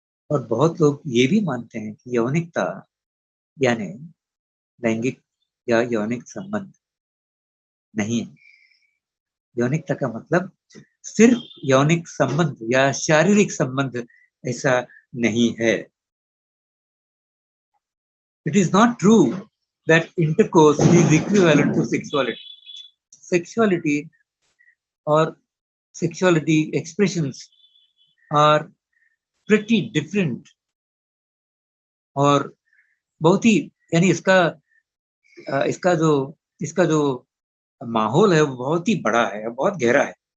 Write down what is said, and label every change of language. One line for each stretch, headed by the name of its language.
Hindi: और बहुत लोग ये भी मानते हैं कि यौनिकता यानी लैंगिक या यौनिक संबंध नहीं है। यौनिकता का मतलब सिर्फ यौनिक संबंध या शारीरिक संबंध ऐसा नहीं है।
English: It is not true that intercourse is equivalent to sexuality. Sexuality or sexuality expressions are pretty different
Hindi: और बहुत ही, यानी इसका जो माहौल है वो बहुत ही बड़ा है, बहुत गहरा है।